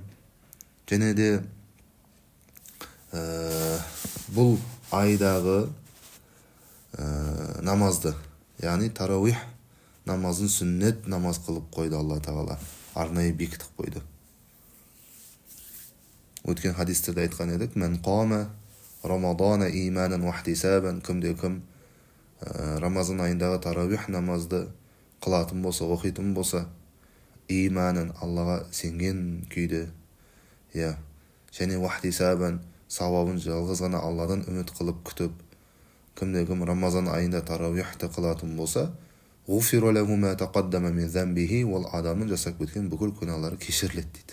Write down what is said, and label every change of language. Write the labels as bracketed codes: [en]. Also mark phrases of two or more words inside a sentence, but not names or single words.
[kk] Және де бұл айдағы намазды, яғни тарауих намазын сүннет намаз қылып қойды Алла тағала. Арнайы бекітіп қойды. Өткен хадистерде айтқан едік: [ar] "من قام رمضان إيمانا واحتسابا". [kk] Кім Рамазан айындағы тарауих намазды қылатын болса, оқитын болса, иманан, Аллаға сенген күйде, және [ar] واحتسابا, [kk] сауабын жалғыз ғана Алладан үміт қылып күтіп, кім Рамазан айында тарауихты қылатын болса, [ar] غفر له ما تقدم من ذنبه, [kk] ол адамның жасап кеткен бүкіл күнәлары кешіріледі дейді.